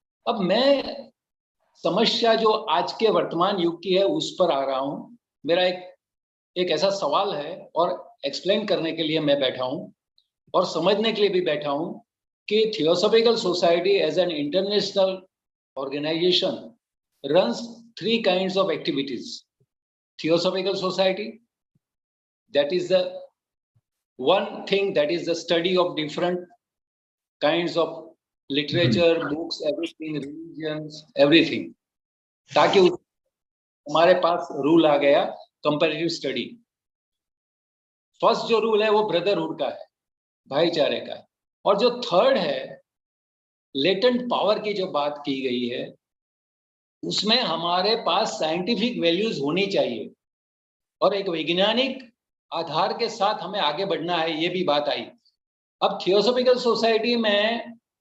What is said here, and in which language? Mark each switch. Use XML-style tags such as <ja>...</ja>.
<hi>अब मैं समस्या जो आज के वर्तमान युग की है उस पर आ रहा हूं। मेरा एक ऐसा सवाल है और एक्सप्लेन करने के लिए मैं बैठा हूं और समझने के लिए भी बैठा हूं कि theosophical society</hi> <en>As an international organisation runs 3 kinds of activities. Theosophical society, that is the one thing, that is the study of different kinds of literature, books, everything, religions, everything.</en> <hi>ताकि हमारे पास रूल आ गया comparative study. First जो rule है वो brotherhood का है, भाईचारे का है, और जो थर्ड है लेटेंट पावर की जो बात की गई है उसमें हमारे पास साइंटिफिक वैल्यूज होनी चाहिए और एक वैज्ञानिक आधार के साथ हमें आगे बढ़ना है, ये भी बात आई। अब थियोसॉफिकल सोसाइटी में</hi>